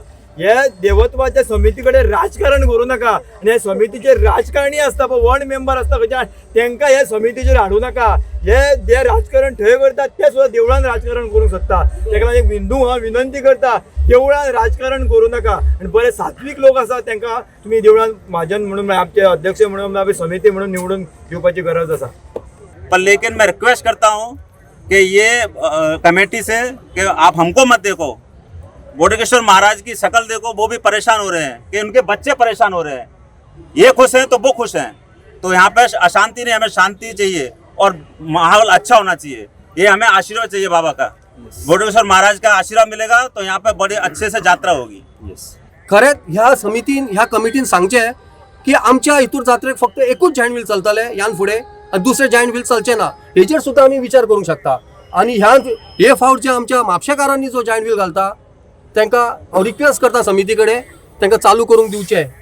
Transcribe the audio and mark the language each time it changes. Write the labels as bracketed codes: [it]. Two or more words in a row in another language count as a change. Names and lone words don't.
[kok] हे देवत्वाच्या समिती कडेन राजकारण करूं नाका आनी ह्या समितीचे राजकारणी आसता पळय, वॉर्ड मेंबर आसता खंयच्या, तांकां ह्या समितीचेर हाडूं नाका. हे जे राजकारण थंय करतात ते सुद्दां देवळान राजकारण करूंक सोदता. ताका लागून एक हिंदू हांव विनंती करता, देवळान राजकारण करूं नाका आनी बरे सात्वीक लोक आसा तांकां तुमी देवळान महाजन म्हणून आमचे अध्यक्ष म्हणून समिती म्हणून निवडून दिवपाची गरज आसा. [hi] पर लेकिन मैं रिक्वेस्ट करता हूँ कि ये कमेटी से कि आप हमको मत देखो, बोडगेश्वर महाराज की शक्ल देखो, वो भी परेशान हो रहे हैं कि उनके बच्चे परेशान हो रहे हैं. ये खुश हैं तो वो खुश हैं, तो यहाँ पे अशांति नहीं, हमें शांति चाहिए और माहौल अच्छा होना चाहिए. ये हमें आशीर्वाद चाहिए बाबा का, बोडगेश्वर महाराज का आशीर्वाद मिलेगा तो यहाँ पे बड़ी अच्छे से यात्रा होगी. [kok] खरेंच ह्या समितीन ह्या कमिटीन सांगचें की आमच्या हितूर जात्रेक फक्त एकूच [en] giant wheel [kok] चलतले ह्यान फुडें आनी दुसरे [en] giant wheel [kok] चलचे ना, हेचेर सुद्दां आमी विचार करूंक शकता. आनी हे फावट जे आमच्या म्हापशेकारांनी जो [en] giant wheel [kok] घालता तांकां हांव रिक्वेस्ट करता समिती कडेन तांकां चालू करूंक दिवचें.